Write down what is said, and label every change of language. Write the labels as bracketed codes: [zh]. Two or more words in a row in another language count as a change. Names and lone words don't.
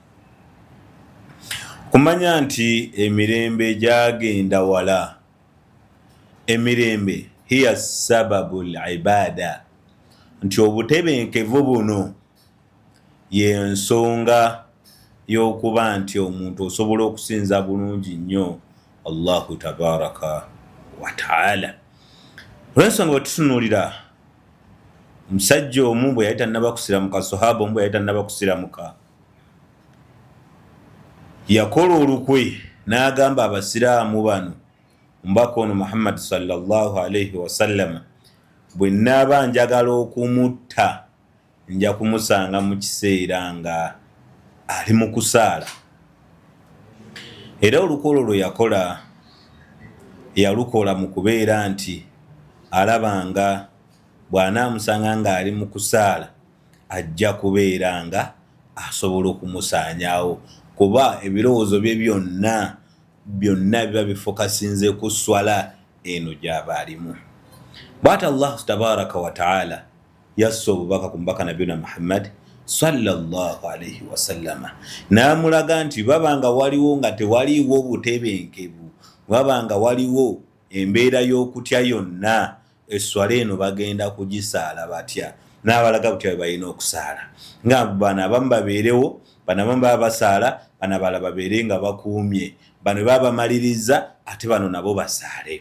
[lg] Kumanya nti emirembe gyagenda wala, emirembe [ar] هي سبب العبادة, [lg] nti obutebenkevu buno y'ensonga y'okuba nti omuntu osobola okusinza bulungi nnyo [ar] الله تبارك وتعالى. [lg] Olw'ensonga bwe tutunuulira omusajja omu bwe yali tannaba kusiramuka, sahaba omu bwe yali tannaba kusiramuka, yakola olukwe n'agamba abasiraamu bano, omubaka ono Muhammad [ar] صلى الله عليه وسلم, [lg] bwe nnaaba njagala okumutta nja kumusanga mu kiseera nga ali mu kusaala. Era olukolo lwe yalukola mu kubeera nti alabanga bw'anaamusanga ng'ali mu kusaala ajja kubeera nga asobola okumusaanyaawo, kuba ebirowoozo bye byonna biba bifokasinze ku swala eno gy'aba alimu. Bw'ati [ar] الله تبارك وتعالى [lg] yassa obubaka ku mubaka [ar] نبينا محمد صلى الله عليه وسلم, [lg] n'amulaga nti babanga waliwo nga tewaliiwo obutebenkevu, babanga waliwo embeera y'okutya yonna, esswala eno bagenda kugisaala batya, n'abalaga butya bwe balina okusaala. Nga bano abamu babeerewo, bano abamu baba basaala, bano abalala babeere nga bakuumye, bano baba bamaliriza, ate bano nabo basaale.